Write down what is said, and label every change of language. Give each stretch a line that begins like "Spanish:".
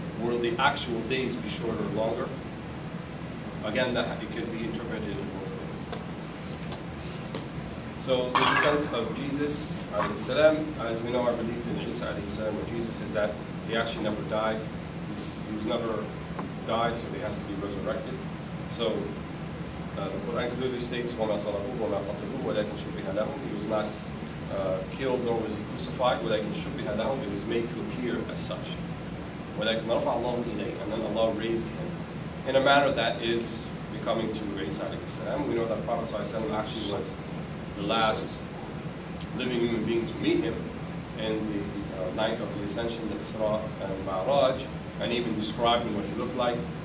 English: Will the actual days be shorter or longer? Again, that it could be interpreted in both ways. So the descent of Jesus, alayhi salam, as we know, our belief in Isa alayhi salam or Jesus is that he actually never died. He was never died, so he has to be resurrected. So the Quran clearly states,
Arabic: وَمَا صَلَبُوهُ وَمَا قَتَلُوهُ وَلَكِنْ شُبِّهَ لَهُمْ.
English: He was not killed, nor was he crucified.
Arabic: وَلَكِنْ شُبِّهَ لَهُمْ.
English: It was made to appear as such.
Arabic: وَلَكِنْ رَفَعَ اللَّهُ إِلَيْهِ.
English: And then Allah raised him in a manner that is becoming to Isa alayhi salam. We know that Prophet ﷺ actually was the last living human being to meet him in the night of the Ascension, the Isra and Ma'raj, and even describing what he looked like.